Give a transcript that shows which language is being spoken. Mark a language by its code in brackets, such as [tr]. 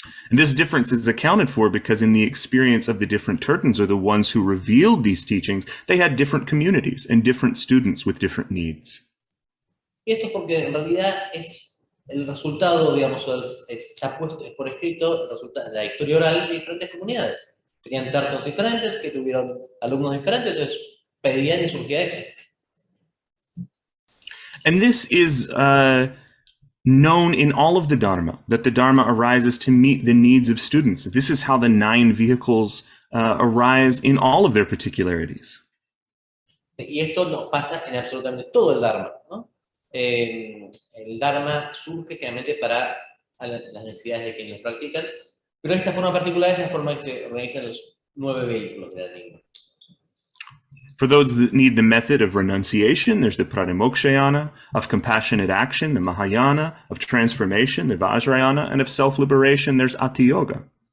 [en] And this difference is accounted for because in the experience of the different Tertans, or the ones who revealed these teachings, they had different communities and different students with different needs. [es] Y esto porque en realidad es el resultado, digamos, está puesto, es por escrito, el resultado de la historia oral de diferentes comunidades. Tenían tertos diferentes, que tuvieron alumnos diferentes, entonces pedían y surgía eso. [en] And this is known in all of the Dharma, that the Dharma arises to meet the needs of students. This is how the 9 vehicles arise in all of their particularities. [es] Y esto nos pasa en absolutamente todo el Dharma, ¿no? El Dharma surge generalmente para las necesidades de quienes lo practican, pero esta forma particular es la forma que se organizan los 9 vehículos de la Nyingma. [en] For those that need the method of renunciation, there's the Pranimokshayana, of compassionate action, the Mahayana, of transformation, the Vajrayana, and of self-liberation, there's Ati Yoga.